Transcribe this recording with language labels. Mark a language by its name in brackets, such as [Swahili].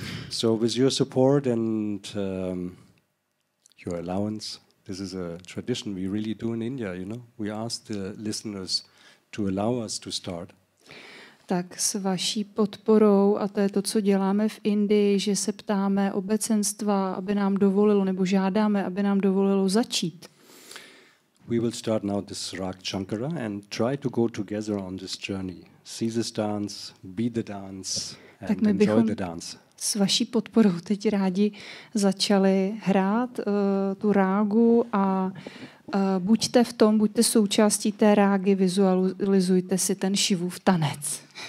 [English] So with your support and your allowance, this is a tradition we really do in India, you know. We ask the listeners to allow us to start. [Czech] Tak s vaší podporou, a to je to, co děláme v Indii, že se ptáme obecenstva, aby nám dovolilo, nebo žádáme, aby nám dovolilo začít. [English] We will start now this Rag Shankara and try to go together on this journey. See this dance, be the dance and enjoy the dance. [Czech] S vaší podporou teď rádi začali hrát tu rágu a buďte součástí té rágy, vizualizujte si ten Šivův tanec.